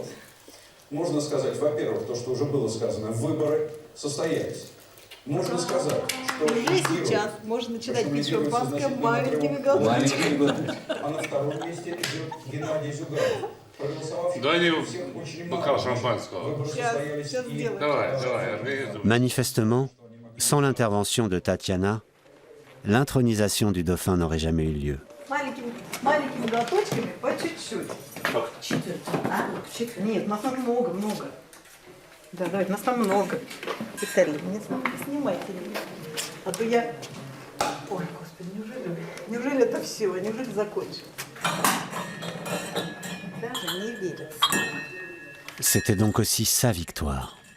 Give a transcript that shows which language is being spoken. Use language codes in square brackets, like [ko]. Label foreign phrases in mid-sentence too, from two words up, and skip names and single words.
[ru] Можно сказать, во-первых, то, что уже было сказано, выборы состоялись. Можно сказать, что уже сейчас можно начинать пить шампанское маленькими глоточками. А на втором месте идет Геннадий Зюганов. Дай бокал шампанского. Давай. [fr] Manifestement, sans l'intervention de Tatiana, l'intronisation du dauphin n'aurait jamais eu lieu. [ru] Маленькими глоточками по чуть-чуть. Четверть. Нет, нас там много. Да, давайте, нас там много. Виталий, не снимайте меня. А то я... Ой, Господи, неужели это все? Неужели закончим? Даже не верится. [fr] C'était donc aussi sa victoire.